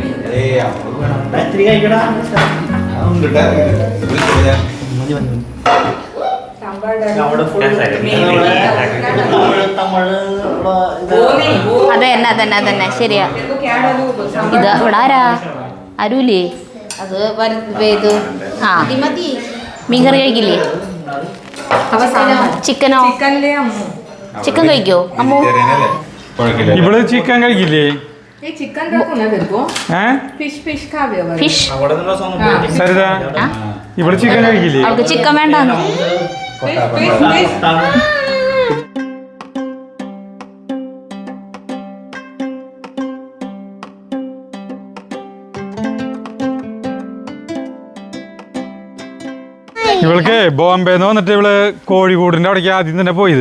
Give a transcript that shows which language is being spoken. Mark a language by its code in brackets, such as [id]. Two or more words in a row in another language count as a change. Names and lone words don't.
[ml] അതന്നെ ശരിയാ. ഇത് ഇവിടെ ആരാ? ആരുല്ലേ? അത് മീൻകറി കഴിക്കില്ലേ? ചിക്കനോ? ചിക്കൻ കഴിക്കോ അമ്മു? ഇവള് ചിക്കൻ കഴിക്കില്ലേ? [hi] चिकन रखो ना देखो फिश फिश खावे [ml] ഫിഷ് സരിത ഇവള് ചിക്കൻ കഴിക്കില്ലേ? അവൾക്ക് ചിക്കൻ വേണ്ടാന്ന്. ഇവൾക്ക് ബോംബെന്ന് വന്നിട്ട് ഇവള് കോഴിക്കോടിന്റെ അവിടേക്ക് ആദ്യം തന്നെ പോയത്.